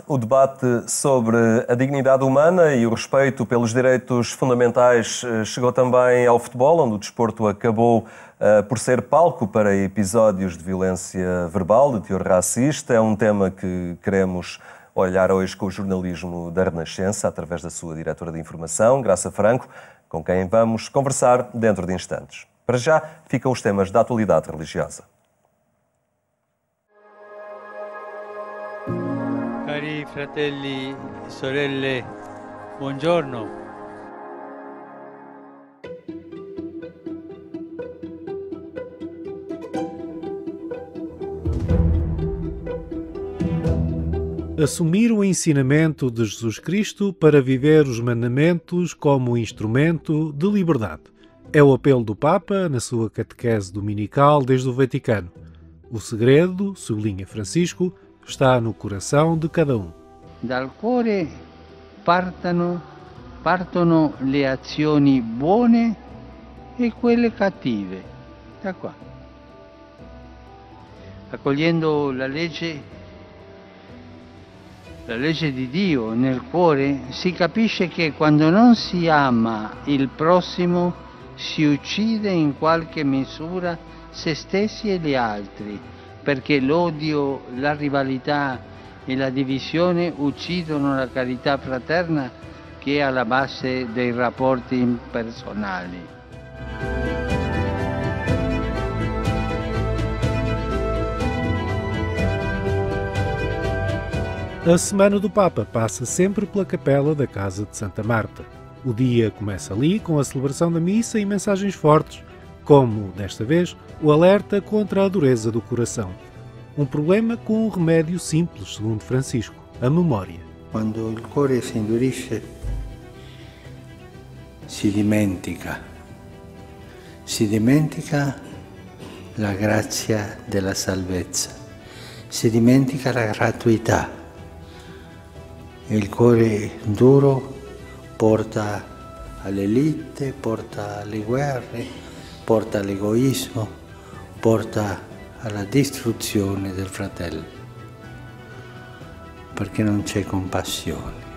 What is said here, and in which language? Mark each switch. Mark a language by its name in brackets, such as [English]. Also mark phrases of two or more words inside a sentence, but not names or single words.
[Portuguese] O debate sobre a dignidade humana e o respeito pelos direitos fundamentais chegou também ao futebol, onde o desporto acabou por ser palco para episódios de violência verbal, de teor racista. É um tema que queremos olhar hoje com o jornalismo da Renascença, através da sua diretora de informação, Graça Franco, com quem vamos conversar dentro de instantes. Para já, ficam os temas da atualidade religiosa. [Italian] Cari fratelli e sorelle, buongiorno. [Portuguese] Assumir o ensinamento de Jesus Cristo para viver os mandamentos como instrumento de liberdade. É o apelo do Papa na sua catequese dominical desde o Vaticano. O segredo, sublinha Francisco, está no coração de cada um. [Italian] Dal cuore partono le azioni buone e quelle cattive. Da qua. Accogliendo la legge di Dio nel cuore, si capisce che quando non si ama il prossimo si uccide in qualche misura se stessi e gli altri, perché l'odio, la rivalità e la divisione uccidono la carità fraterna che è alla base dei rapporti impersonali. [Portuguese] A Semana do Papa passa sempre pela capela da Casa de Santa Marta. O dia começa ali com a celebração da missa e mensagens fortes, como, desta vez, o alerta contra a dureza do coração. Um problema com um remédio simples, segundo Francisco, a memória. [Italian] Quando il cuore si indurisce, si dimentica la grazia della salvezza, si dimentica la gratuità. Il cuore duro porta alle liti, porta alle guerre, porta all'egoismo, porta alla distruzione del fratello, perché non c'è compassione.